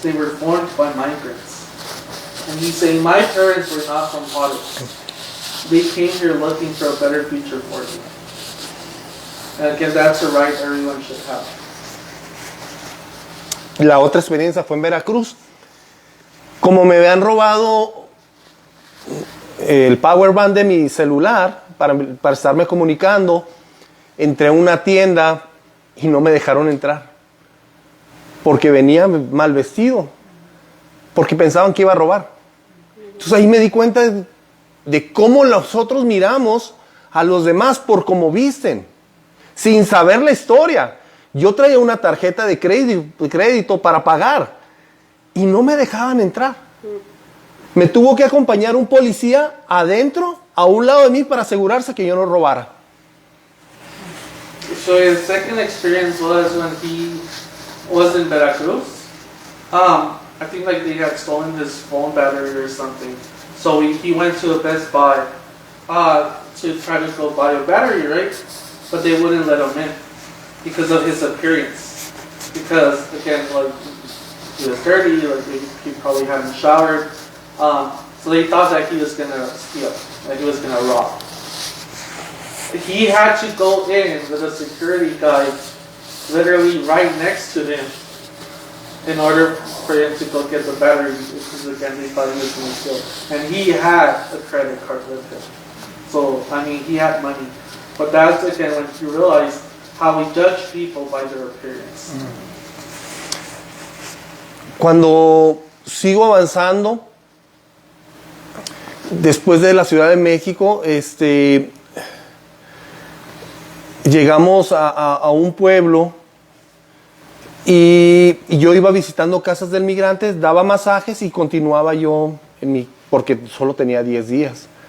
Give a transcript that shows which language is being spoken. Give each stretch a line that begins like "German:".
English: They were formed by migrants. And he's saying, my parents were not from Juárez. They came here looking for a better future for them. And again, that's a right everyone should have.
Spanish: La otra experiencia fue en Veracruz. Como me habían robado el power bank de mi celular para estarme comunicando, entré a una tienda y no me dejaron entrar. Porque venía mal vestido. Porque pensaban que iba a robar. Entonces ahí me di cuenta de cómo nosotros miramos a los demás por cómo visten, sin saber la historia. Yo traía una tarjeta de crédito para pagar y no me dejaban entrar. Me tuvo que acompañar un policía adentro a un lado de mí para asegurarse que yo no robara.
English: So his second experience was when he was in Veracruz. I think like they had stolen his phone battery or something. So he went to a Best Buy to try to go buy a battery, right? But they wouldn't let him in because of his appearance. Because again, like he was dirty, like he probably hadn't showered. So they thought that he was gonna steal, that he was gonna rob. He had to go in with a security guy literally right next to him in order for him to go get the battery, because again they thought he was going to steal. And he had a credit card with him. So, I mean, he had money. But that's again when you realize how we judge people by their appearance.
Spanish: Cuando sigo avanzando, después de la Ciudad de México, llegamos a un pueblo y yo iba visitando casas de migrantes, daba masajes y continuaba yo porque solo tenía 10 días.